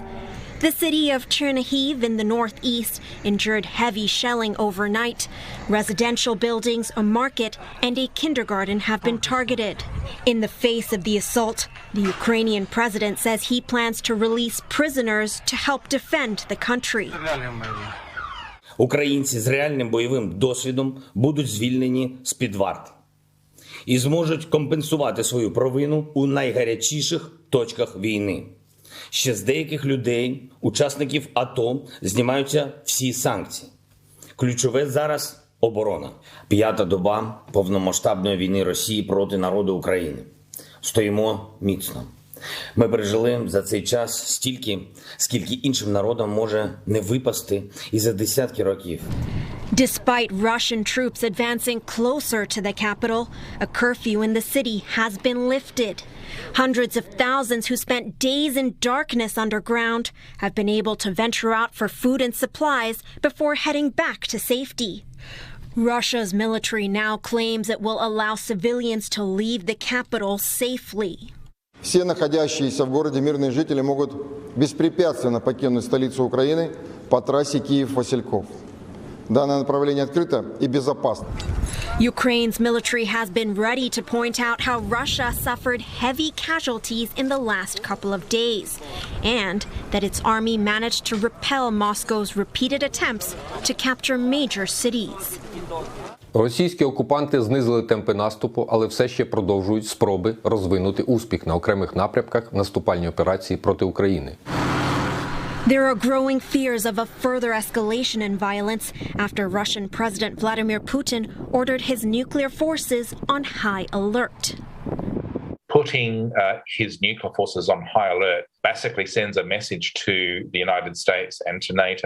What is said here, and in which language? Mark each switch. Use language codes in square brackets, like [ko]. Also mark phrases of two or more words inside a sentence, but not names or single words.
[en] The city of Chernihiv in the northeast endured heavy shelling overnight. Residential buildings, a market, and a kindergarten have been targeted. In the face of the assault, the Ukrainian president says he plans to release prisoners to help defend the country. [uk] Українці з реальним бойовим досвідом будуть звільнені з-під варти і зможуть компенсувати свою провину у найгарячіших точках війни. Ще з деяких людей, учасників АТО, знімаються всі санкції. Ключове зараз – оборона. 5-та доба повномасштабної війни Росії проти народу України. Стоїмо міцно. Ми пережили за цей час стільки, скільки іншим народам може не випасти і за десятки років. [en] Despite Russian troops advancing closer to the capital, a curfew in the city has been lifted. Hundreds of thousands who spent days in darkness underground have been able to venture out for food and supplies before heading back to safety. Russia's military now claims it will allow civilians to leave the capital safely. [ru] Все находящиеся в городе мирные жители могут беспрепятственно покинуть столицу Украины по трассе Киев-Васильков. Данное направление открыто и безопасно. [en] Ukraine's military has been ready to point out how Russia suffered heavy casualties in the last couple of days, and that its army managed to repel Moscow's repeated attempts to capture major cities. [uk] Російські окупанти знизили темпи наступу, але все ще продовжують спроби розвинути успіх на окремих напрямках в наступальній операції проти України. [en] There are growing fears of a further escalation in violence after Russian President Vladimir Putin ordered his nuclear forces on high alert. Putting his nuclear forces on high alert basically sends a message to the United States and to NATO.